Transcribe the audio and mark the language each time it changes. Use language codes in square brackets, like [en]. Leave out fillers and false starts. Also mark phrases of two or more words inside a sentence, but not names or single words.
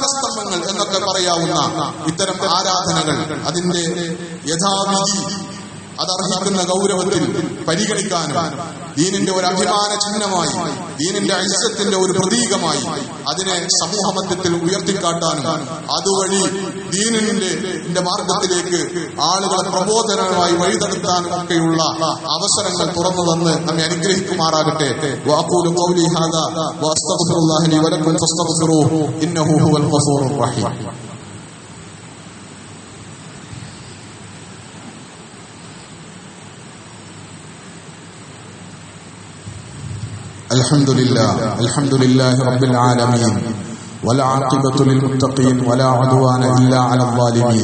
[ml] സ്തംഭങ്ങൾ എന്നൊക്കെ പറയാവുന്ന ഇത്തരം ആരാധനകൾ അതിന്റെ യഥാവിധി അതർഹിക്കുന്ന ഗൗരവത്തിൽ പരിഗണിക്കാനും ദീനിന്റെ ഒരു അഭിമാന ചിഹ്നമായി ദീനിന്റെ ഇസ്സത്തിന്റെ ഒരു പ്രതീകമായി അതിനെ സമൂഹ മധ്യത്തിൽ ഉയർത്തിക്കാട്ടാനും അതുവഴി ദീനിന്റെ മാർഗത്തിലേക്ക് ആളുകളെ പ്രബോധനമായി വഴിതെടുത്താനും ഒക്കെയുള്ള അവസരങ്ങൾ തുറന്നു തന്ന് നമ്മെ അനുഗ്രഹിക്കുമാറാകട്ടെ. [ar] وأقول قولي هذا وأستغفر الله لي ولكم فاستغفروه إنه هو الغفور الرحيم. الحمد لله رب العالمين والعاقبة للمتقين ولا عدوان إلا على الظالمين.